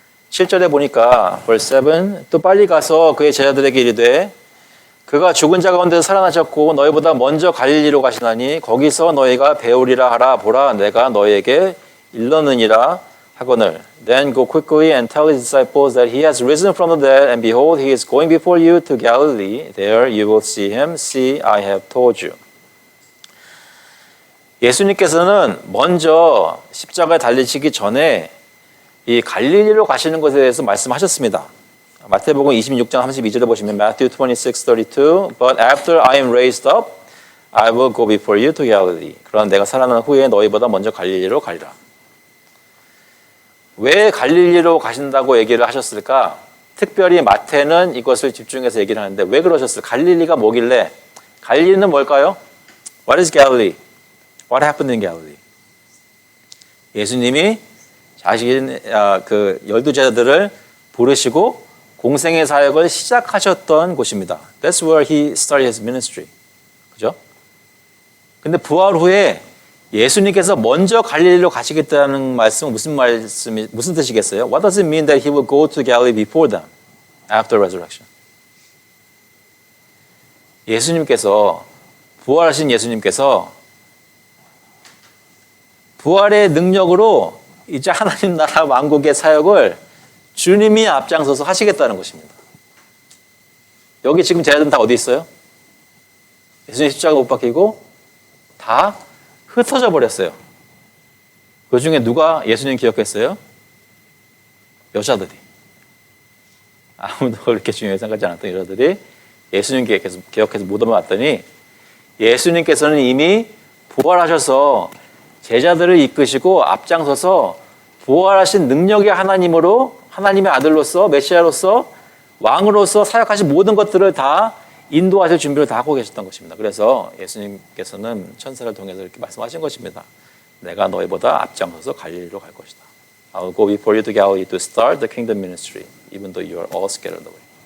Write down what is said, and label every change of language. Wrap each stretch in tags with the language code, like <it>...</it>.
<ko>7절에 보니까</ko> <en>verse 7,</en> <ko>또 빨리 가서 그의 제자들에게 이르되 그가 죽은 자 가운데서 살아나셨고 너희보다 먼저 갈릴리로 가시나니 거기서 너희가 배우리라 하라. 보라 내가 너희에게 일렀느니라 하거늘.</ko> <en>Then go quickly and tell his disciples that he has risen from the dead, and behold, he is going before you to Galilee. There you will see him. See, I have told you.</en> <ko>예수님께서는 먼저 십자가에 달리시기 전에 이 갈릴리로 가시는 것에 대해서 말씀하셨습니다. 마태복음 26장 32절에 보시면</ko> <en>Matthew 26:32 But after I am raised up, I will go before you to Galilee.</en> <ko>그러나 내가 살아난 후에 너희보다 먼저 갈릴리로 가리라. 왜 갈릴리로 가신다고 얘기를 하셨을까? 특별히 마태는 이것을 집중해서 얘기를 하는데 왜 그러셨을까? 갈릴리가 뭐길래? 갈릴리는 뭘까요?</ko> <en>What is Galilee? What happened in Galilee?</en> <ko>예수님이 자신 그 12제자들을 부르시고 공생의 사역을 시작하셨던 곳입니다.</ko> <en>That's where he started his ministry.</en> <ko>그죠? 근데 부활 후에 예수님께서 먼저 갈릴리로 가시겠다는 말씀은 무슨 뜻이겠어요?</ko> <en>What does it mean that he will go to Galilee before them after resurrection?</en> <ko>예수님께서 부활하신 예수님께서 부활의 능력으로 이제 하나님 나라 왕국의 사역을 주님이 앞장서서 하시겠다는 것입니다. 여기 지금 제자들은 다 어디 있어요? 예수님 십자가 못 박히고 다 흩어져 버렸어요. 그 중에 누가 예수님 기억했어요? 여자들이. 아무도 그렇게 중요하게 생각하지 않았던 여자들이 예수님 기억해서 무덤에 왔더니 예수님께서는 이미 부활하셔서 제자들을 이끄시고 앞장서서 부활하신 능력의 하나님으로 하나님의 아들로서 메시아로서 왕으로서 사역하신 모든 것들을 다 인도하실 준비를 다 하고 계셨던 것입니다. 그래서 예수님께서는 천사를 통해서 이렇게 말씀하신 것입니다. 내가 너희보다 앞장서서 갈릴리로 갈 것이다.</ko> <en>I will go before you to Galilee to start the kingdom ministry, even though you are all scattered away.</en>